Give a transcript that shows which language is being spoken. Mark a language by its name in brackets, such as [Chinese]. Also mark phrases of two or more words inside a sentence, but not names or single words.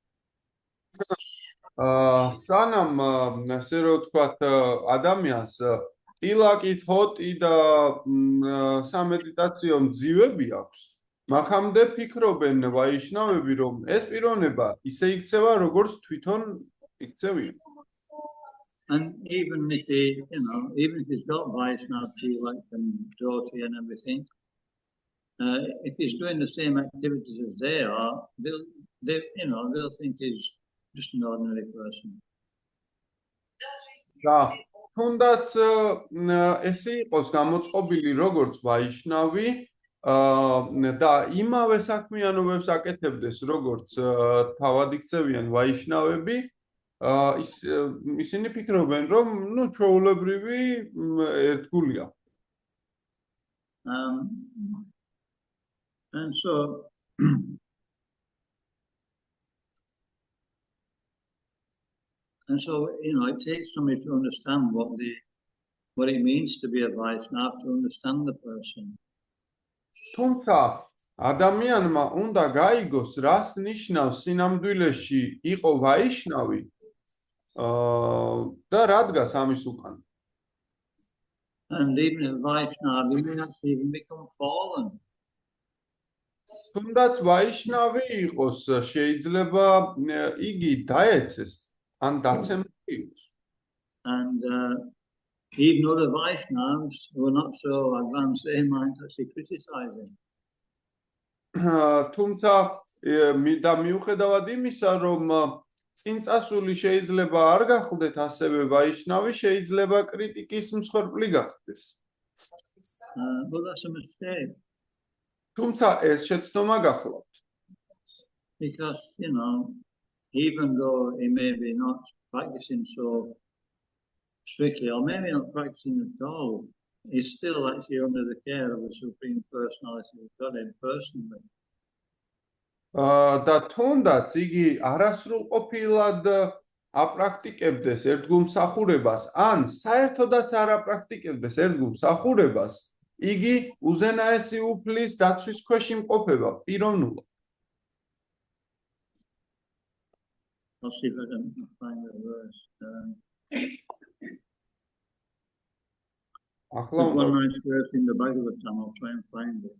[Georgian] სანამ ასე რომ ვთქვათ, ადამიანს ტილაკი, თოტი და სამედიტაციო მძივები აქვს, მაქამდე ფიქრობენ ვაიშნავები, რომ ეს პიროვნება ისე იქცევა, როგორც თვითონ იქცევია. [English] And even if he's got Vaishnava tea like and dhoti and everything, if he's doing the same activities as they are, they'll think he's just an ordinary person. [Georgian] თუნდაც ესე იყოს გამოწყობილი როგორც ვაიშნავი და იმავე საქმიანობებს აკეთებდეს როგორც თავად იქცევიან ვაიშნავები, ისინი ფიქრობენ, რომ ჩვეულებრივი ერთგულია. [English] And so it takes somebody to understand what it means to be a Vaishnava, to understand the person. [Georgian] თუმცა ადამიანმა უნდა გაიგოს, რას ნიშნავს სინამდვილეში იყო ვაიშნავი და რა დგას ამის უკან. [English] And even a Vaishnava, he may actually even become fallen. [Georgian] თუნდაც ვაიშნავი იყოს, შეიძლება იგი დაეცეს ან დაცემული იყოს. [English] And even other Vaishnavas who are not so advanced, they might actually criticize him. [Georgian] თუმცა და მიუხედავად იმისა, რომ წინწასული შეიძლება არ გახლდეთ ასევე ვაიშნავი, შეიძლება კრიტიკის მსხვერპლი გახდეს. [English] But that's a mistake. [Georgian] თუმცა ეს შეცდომა გახლავთ. [English] Because, even though he may be not practicing so strictly, or maybe not practicing at all, he's still actually under the care of the Supreme Personality of God personally. [Georgian] და თუნდაც იგი არასრულყოფილად აპრაქტიკებდეს ერთგულმსახურებას, ან საერთოდაც არ აპრაქტიკებდეს ერთგულმსახურებას, იგი უზენაესი უფლის დაცვის ქვეშ იმყოფება პიროვნულად. [English] I'll see if I can find the verse. There's one nice verse in the Bhagavatam, I'll try and find it.